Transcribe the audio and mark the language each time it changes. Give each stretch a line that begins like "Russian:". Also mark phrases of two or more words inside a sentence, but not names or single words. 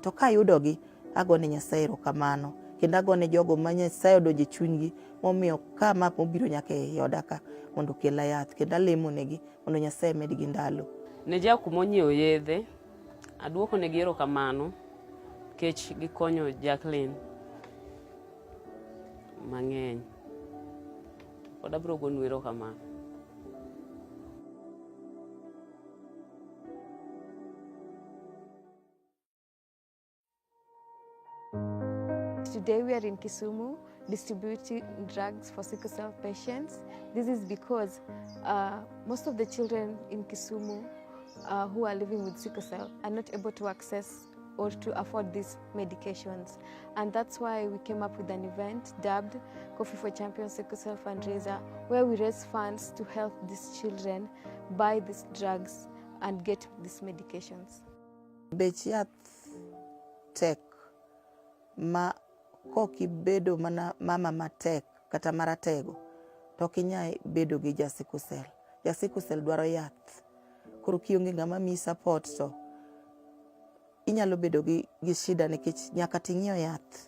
Luo (Kenya and Tanzania): To ka yudo gi agone Nyasaye erokamano. Kendo agone jogo ma Nyasaye odonjo e chunygi momiyo kama mobiro nyaka e oda ka mondo kela yath. Kendo alemo negi mondo Nyasaye medgi ndalo. Ne jakumo nyiew yedhe aduoko ne gi erokamano kech gikonyo Jacqueline mang'eny. Pod abiro gonu erokamano.
English: Today we are in Kisumu distributing drugs for sickle cell patients. This is because most of the children in Kisumu who are living with sickle cell are not able to access or to afford these medications. And that's why we came up with an event dubbed Coffee for Champions Sickle Cell Fundraiser, where we raise funds to help these children buy these drugs and get these medications.
Luo (Kenya and Tanzania): Bech yath tek ma kokibedo mana mama matek kata maratego to kinyai bedo gi jasikusel. Jasikusel dwaro yath. Koro kionge ngama mi support to inyalo bedo gi shida nikech nyaka ting'iew yath.